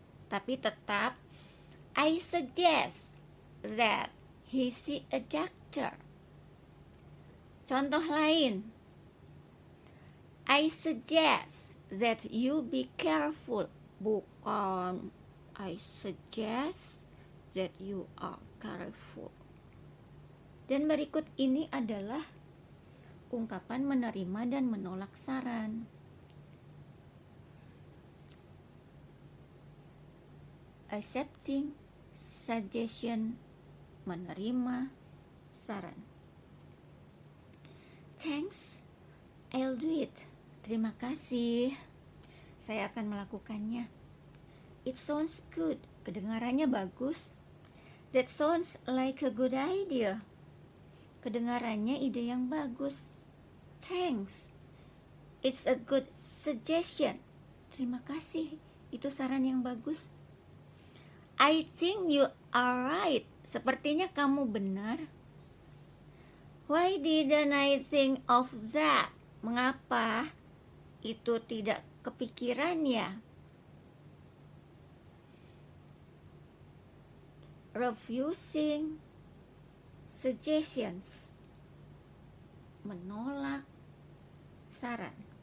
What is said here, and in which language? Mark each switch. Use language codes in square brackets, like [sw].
[id] Tapi tetap, [en] I suggest that he see a doctor. [id] Contoh lain, [en] I suggest that you be careful. [id] Bukan, [en] I suggest that you are careful. [id] Dan berikut ini adalah ungkapan menerima dan menolak saran. [en] Accepting suggestion, [id] menerima saran. [en] Thanks, I'll do it. [id] Terima kasih, saya akan melakukannya. [en] It sounds good, [id] kedengarannya bagus. [en] That sounds like a good idea, [id] kedengarannya ide yang bagus. [en] Thanks, it's a good suggestion. [id] Terima kasih, itu saran yang bagus. [en] I think you are right, [id] sepertinya kamu benar. [en] Why didn't I think of that? [id] Mengapa itu tidak kepikiran ya? [en] Refusing suggestions, [id] menolak saran.